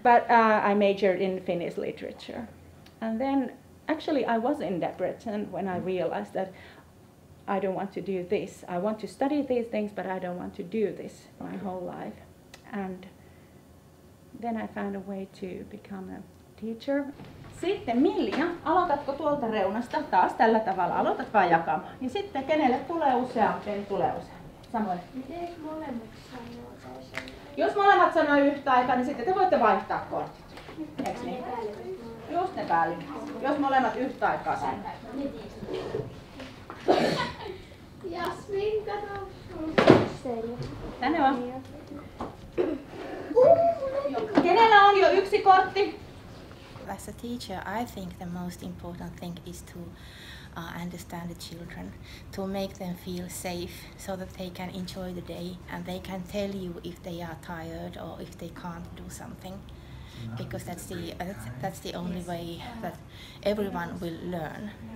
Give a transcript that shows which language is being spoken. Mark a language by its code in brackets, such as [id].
[en] But I majored in Finnish literature. And then, actually, I was in Debrecen when I realized that I don't want to do this. I want to study these things, but I don't want to do this my whole life. And then I found a way to become a teacher. [fi] Sitten Milja, aloitatko tuolta reunasta taas tällä tavalla? Aloitat vaan jakamaan. Ja sitten kenelle tulee useampi, niin tulee useampi. Samoin. Miten molemmat sanoo tai sanoo? Jos molemmat sanoo yhtä aikaa, niin sitten te voitte vaihtaa kortit. Eiks niin? Just ne päällimmäiset. Jos molemmat yhtä aikaa sanoo. Jasmin, kato. Tänne vaan. Kenellä on jo yksi kortti? [en] As a teacher, I think the most important thing is to understand the children, to make them feel safe so that they can enjoy the day and they can tell you if they are tired or if they can't do something, because that's the only way that everyone will learn.